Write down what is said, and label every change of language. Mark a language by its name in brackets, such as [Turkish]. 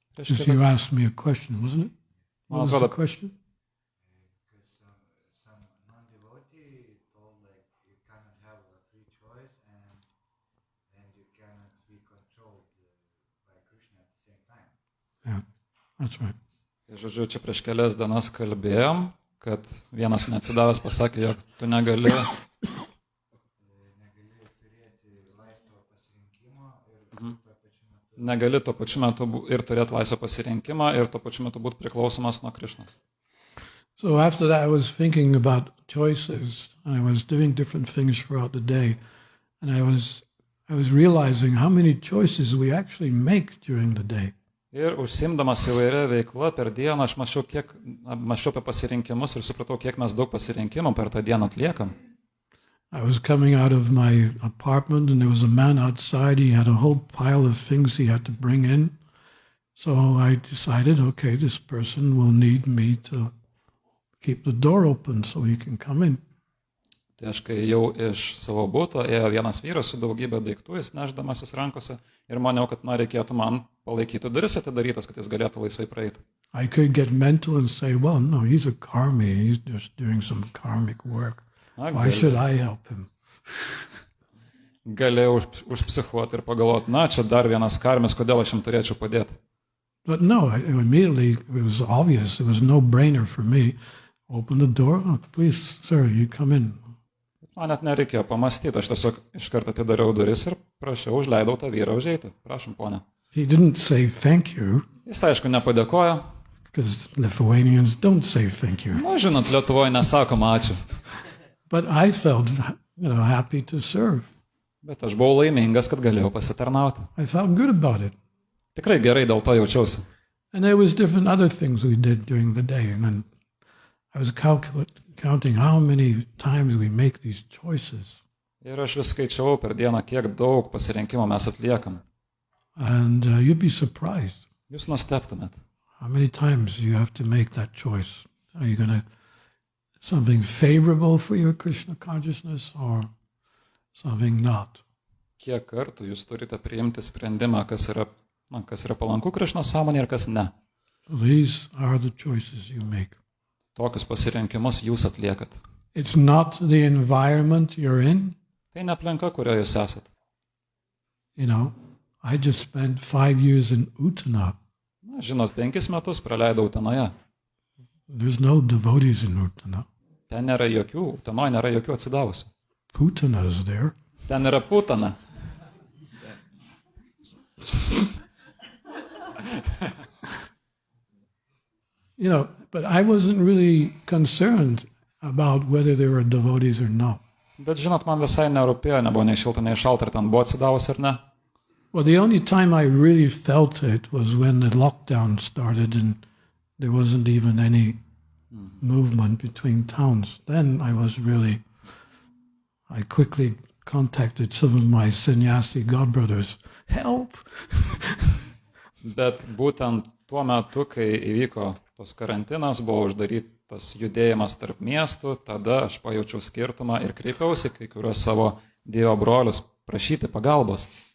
[English] Because you asked me a question, wasn't it? What was the question? Some non-devotee told like you cannot have a free choice and you cannot be controlled by Krishna at the same time. Yeah, that's right. [Lithuanian] Žodžiu, čia prieš kelias dienas kalbėjom, kad vienas neatsidavęs pasakė, jog tu negali tuo pačiu metu ir turėti laisvą pasirinkimą ir tuo pačiu metu būti priklausomas nuo Krišnos. [English] So after that I was thinking about choices. I was doing different things throughout the day. And I was realizing how many choices we actually make during the day. [Lithuanian] Ir užsiimdamas įvairia veikla per dieną, aš mąsčiau apie pasirinkimus ir supratau, kiek mes daug pasirinkimų per tą dieną atliekam. [English] I was coming out of my apartment and there was a man outside. He had a whole pile of things he had to bring in. So I decided, okay, this person will need me to keep the door open so he can come in. [Lithuanian] Tai aš kai jau iš savo buto ėjo vienas vyras su daugybė daiktų, jis nešdamasis rankose ir maniau, kad reikėtų man palaikyti duris atidarytas, kad jis galėtų laisvai praeiti. [English] I could get mental and say, well, no, he's a karmi. He's just doing some karmic work. Why should I help him? [Lithuanian] Galėjau užpsichuoti ir pagalvoti, čia dar vienas karmis, kodėl aš jam turėčiau padėti. [English] But no, immediately it was obvious. It was no brainer for me. Open the door. Oh, please, sir, you come in. [Lithuanian] Man net nereikėjo pamastyti, aš tiesiog iš karto atidariau duris ir prašiau, užleidau tą vyrą užeiti. Prašom, ponė. [English] He didn't say thank you. [Lithuanian] Jis aišku nepadėkojo. [English] Because Lithuanians don't say thank you. [Lithuanian] Žinot, Lietuvoje nesakoma ačiū. [English] But I felt, happy to serve. [Lithuanian] Bet aš buvau laimingas, kad galėjau pasitarnauti. [English] I felt good about it. [Lithuanian] Tikrai gerai dėl to jaučiausi. [English] And there was different other things we did during the day. And then I was counting how many times we make these choices. [Lithuanian] Ir aš vis skaičiavau per dieną, kiek daug pasirinkimų mes atliekam. [English] And you'd be surprised. [Lithuanian] Jūs nustebtumėt. [English] How many times you have to make that choice? Are you going to something favorable for your Krishna consciousness or something not? [Lithuanian] Kiek kartų jūs turite priimti sprendimą, kas yra palanku Krišnos sąmonė ir kas ne? [English] These are the choices you make. [Lithuanian] Tokius pasirinkimus jūs atliekat. [English] It's not the environment you're in. [Lithuanian] Tai ne aplinka, kurioje jūs esat. [English] I just spent 5 years in Utana. [Lithuanian] Žinot, 5 metus praleidau Utanoje. [English] There's no devotees in Utana. [Lithuanian] Ten nėra Utanoje nėra jokių atsidavusių. [English] Putana is there. [Lithuanian] Ten yra Putana. [English] But I wasn't really concerned about whether there were devotees or not. [Lithuanian] Bet žinot, man visai nerūpėjo, nebuvo nei šilta, nei šalta, ar ten buvo atsidavusi ar ne. [English] Well, the only time I really felt it was when the lockdown started and there wasn't even any movement between towns. Then I quickly contacted some of my sannyasi godbrothers. Help! [Lithuanian] Bet būtent tuo metu, kai įvyko tos karantinas, buvo uždarytas judėjimas tarp miestų, tada aš pajaučiau skirtumą ir kreipiausi kai kuriuos savo Dievo brolius prašyti pagalbos.